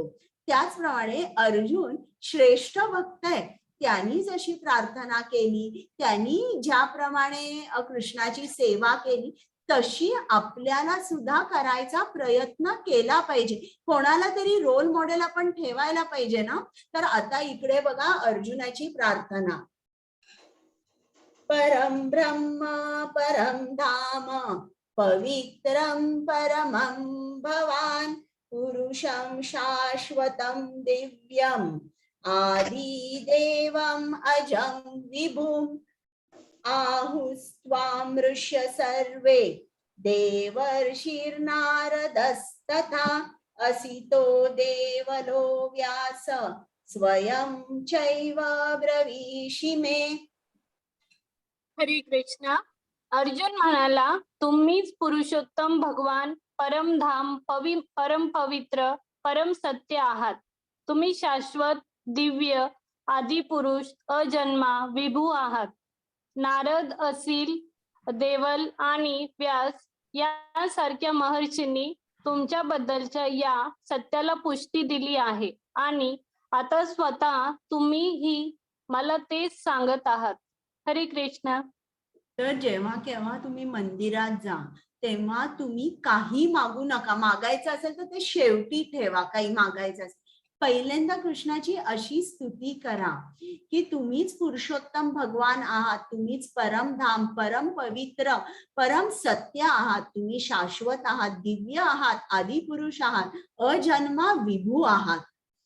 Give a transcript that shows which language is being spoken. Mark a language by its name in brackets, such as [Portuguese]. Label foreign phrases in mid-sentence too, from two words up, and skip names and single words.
[Marathi] त्याचप्रमाणे अर्जुन श्रेष्ठ भक्त आहे, त्यांनी जशी प्रार्थना केली, त्यांनी ज्याप्रमाणे कृष्णाची सेवा केली, तशी आपल्याला सुद्धा करायचा प्रयत्न केला पाहिजे. कोणाला तरी [English] role model [Marathi] आपण ठेवायला पाहिजे ना. तर आता इकडे बघा अर्जुनाची प्रार्थना. [Sanskrit] परम ब्रह्म परम धाम पवित्रम परमं भवान पुरुषं शाश्वतं दिव्यम आदि देवम अजं विभुम आहुस्त्वामृष्य सर्वे देवर्षिर्नारदस्तथा असितो देवलो व्यास स्वयं चैव ब्रवीषि मे. [Marathi] हरे कृष्ण. अर्जुन म्हणाला, तुम्हीच पुरुषोत्तम भगवान, परमधाम, परम पवित्र, परम सत्य आहात. तुम्ही शाश्वत, दिव्य, आदिपुरुष, अजन्मा, विभू आहात. नारद, असिल, देवल आणि व्यास यासारख्या महर्षींनी तुमच्याबद्दलच्या या सत्याला पुष्टी दिली आहे आणि आता स्वतः तुम्हीही मला तेच सांगत आहात. हरे कृष्ण. तर जेव्हा केव्हा तुम्ही मंदिरात जा, तेव्हा तुम्ही काही मागू नका. मागायचं असेल तर ते शेवटी ठेवा. काही मागायचं असेल, पहिल्यांदा कृष्णाची अशी स्तुती करा की तुम्हीच पुरुषोत्तम भगवान आहात, तुम्हीच परमधाम, परम पवित्र, परम सत्य आहात, तुम्ही शाश्वत आहात, दिव्य आहात, आदिपुरुष आहात, अजन्मा, विभू आहात.